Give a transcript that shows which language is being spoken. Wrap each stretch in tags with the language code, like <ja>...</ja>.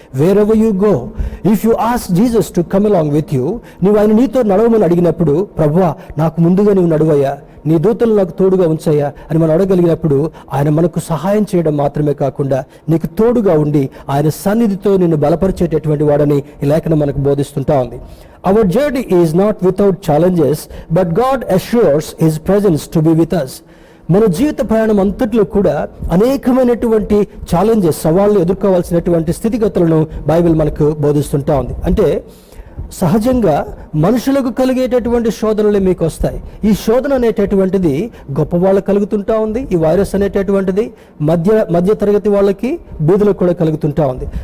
<en>wherever you go, if you ask Jesus to come along with you,</en> <te>నీవు ఆయన నీతో నడవమని అడిగినప్పుడు, ప్రభువా నాకు ముందుగా నీవు నడువయ్యా, నీ దూతలు నాకు తోడుగా ఉంచయ్యా అని మనం అడగలిగినప్పుడు, ఆయన మనకు సహాయం చేయడం మాత్రమే కాకుండా నీకు తోడుగా ఉండి ఆయన సన్నిధితో నిన్ను బలపరిచేటటువంటి వాడని ఈ లేఖనం మనకు బోధిస్తుంటా ఉంది.</te> <en>Our journey is not without challenges, but God assures His presence to be with us.</en> <te>మన జీవిత ప్రయాణం అంతట్లో కూడా అనేకమైనటువంటి ఛాలెంజెస్, సవాళ్ళు ఎదుర్కోవాల్సినటువంటి స్థితిగతులను బైబిల్ మనకు బోధిస్తుంటా ఉంది. అంటే సహజంగా మనుషులకు కలిగేటటువంటి శోధనలు మీకు వస్తాయి. ఈ శోధన అనేటటువంటిది గొప్ప వాళ్ళకు కలుగుతుంటా ఉంది. ఈ వైరస్ అనేటటువంటిది మధ్య తరగతి వాళ్ళకి, బీదలకు కూడా కలుగుతుంటా ఉంది.</te>